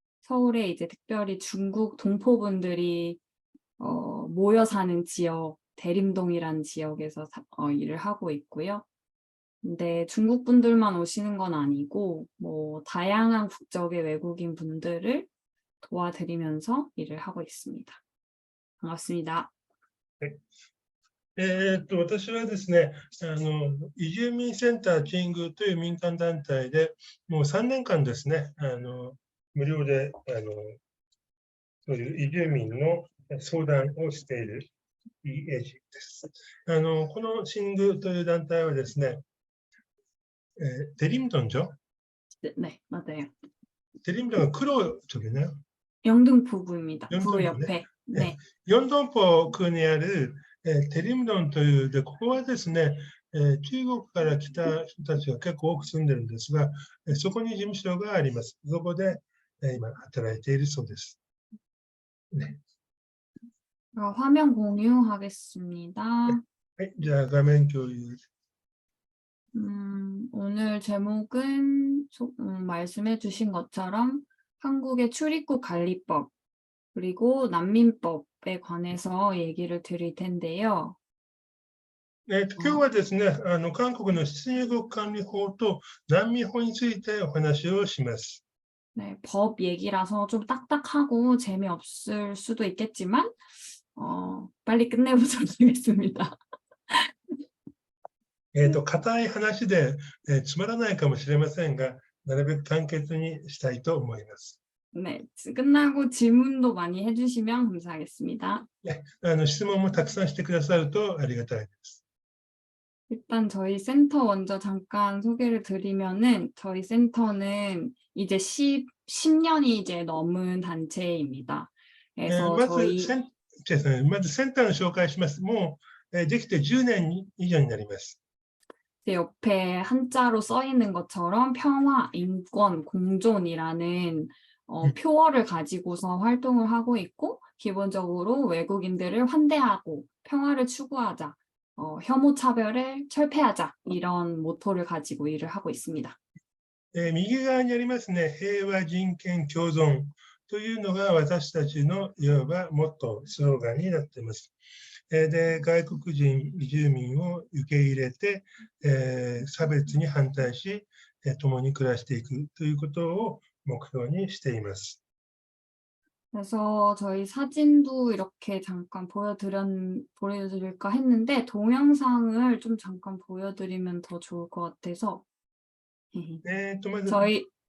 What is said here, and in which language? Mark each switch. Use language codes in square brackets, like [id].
[ko] 서울에 이제 특별히 중국 동포분들이 모여 사는 지역, 대림동이라는 지역에서 일을 하고 있고요. 근데 중국 분들만 오시는 건 아니고 뭐 다양한 국적의 외국인 분들을 도와드리면서 일을 하고 있습니다. 반갑습니다. [ja] 私はですね、移住民センターチングという民間団体で、もう3年間ですね、無料でそういう移住民の相談をしている EAG です。このチングという団体はですね、 [ko] 대림동죠? 네, 맞아요. 대림동은 크로 쪽이네요. 영등포구입니다. 구 영등포네. 옆에. 네. [ja] 영등포区にある 대림동 というで、ここはですね、中国から来た人たちが結構多く住んでるんですが、そこに事務所があります。そこで、今働いているそうです。ね。 [ko] 화면 공유하겠습니다. [ja] はい、じゃあ画面共有。 [ko] 오늘 제목은 말씀해 주신 것처럼 한국의 출입국 관리법 그리고 난민법에 관해서 얘기를 드릴 텐데요. [ja] 今日はですね、韓国の出入国管理法と難民法についてお話をします。 [ko] 네, 법 얘기라서 좀 딱딱하고 재미없을 수도 있겠지만 빨리 끝내보도록 하겠습니다. [ja] 硬い話で、つまらないかもしれませんが、なるべく簡潔にしたいと思います。 [ko] 네, 끝나고 질문도 많이 해주시면 감사하겠습니다. [ja] 質問もたくさんしてくださるとありがたいです。 [ko] 일단 저희 센터 먼저 잠깐 소개를 드리면은 저희 센터는 이제 10년이 이제 넘은 단체입니다. 그래서 [ja] まず [ko] 저희 [ja] センターの紹介します。もう、できて10年以上になります。 [ko] 옆에 한자로 써 있는 것처럼 평화, 인권, 공존이라는 표어를 가지고서 활동을 하고 있고 기본적으로 외국인들을 환대하고 평화를 추구하자, 혐오 차별을 철폐하자 이런 모토를 가지고 일을 하고 있습니다. [ja] 右側にありますね、平和人権共存というのが私たちのいわばモットー、スローガンになっています。で、外国人住民を受け入れて、差別に反対し、共に暮らしていくということを目標にしています。 [ko] 그래서 저희 사진도 이렇게 잠깐 보여드릴까 했는데 동영상을 좀 잠깐 보여드리면 더 좋을 것 같아서 저희